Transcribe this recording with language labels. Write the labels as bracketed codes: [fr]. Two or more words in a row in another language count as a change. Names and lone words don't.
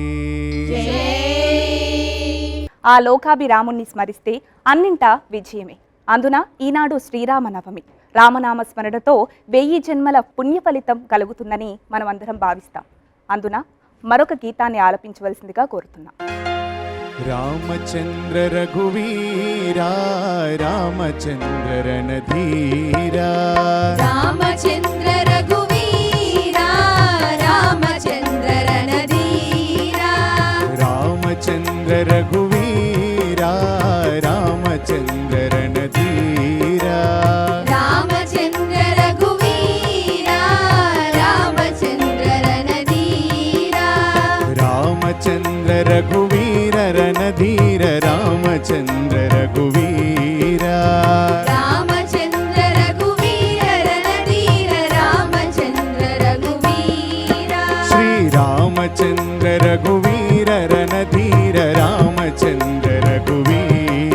[hi] जय [te] ఆ లోకాభిరాముణ్ణి స్మరిస్తే అన్నింటా విజయమే. అందున ఈనాడు శ్రీరామనవమి. రామనామ స్మరణతో 1000 జన్మల పుణ్య ఫలితం కలుగుతుందని మనమందరం భావిస్తాం. అందున మరొక గీతాన్ని ఆలపించవలసిందిగా కోరుతున్నాం. [hi] रामचंद्र रघुवीरा रामचंद्र रणधीरा रामचन्द्र रघुवीरा रामचन्द्र रणधीरा रामचंद्र रघुवीरा रामचंद्र रणधीरा रामचन्द्र रघुवीरा रामचन्द्र रणधीरा रामचंद्र रघुवीर रणधीर रामचंद्र रघुवीरा रामचन्द्र रघुवीर रणधीर रामचन्द्र रघुवीरा श्री रामचंद्र रघुवीर रणधीर रामचंद्र रघुवीरा